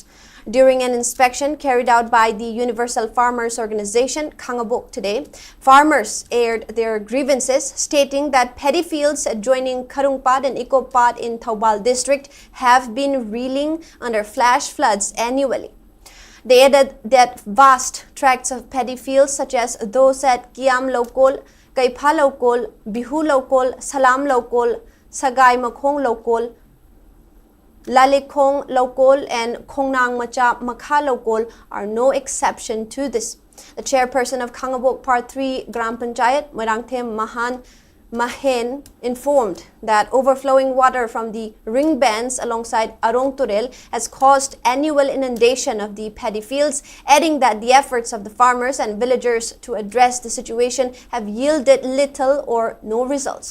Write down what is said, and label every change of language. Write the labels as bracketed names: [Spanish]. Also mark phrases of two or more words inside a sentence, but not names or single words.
[English] During an inspection carried out by the Universal Farmers Organization, Khangabok today, farmers aired their grievances, stating that paddy fields adjoining Karungpad and Ikopad in Taubal district have been reeling under flash floods annually. They added that vast tracts of paddy fields such as those at Kiam Lokol, Kaipha Lokol, Bihu Lokol, Salam Lokol, Sagai Makhong Lokol, Lalikhong Lokol and Khongnang Macha Makha Lokol are no exception to this. The chairperson of Khangabok Part 3 Gram Panchayat, Marangthem Mahen, informed that overflowing water from the ring bands alongside Arong Turel has caused annual inundation of the paddy fields, adding that the efforts of the farmers and villagers to address the situation have yielded little or no results.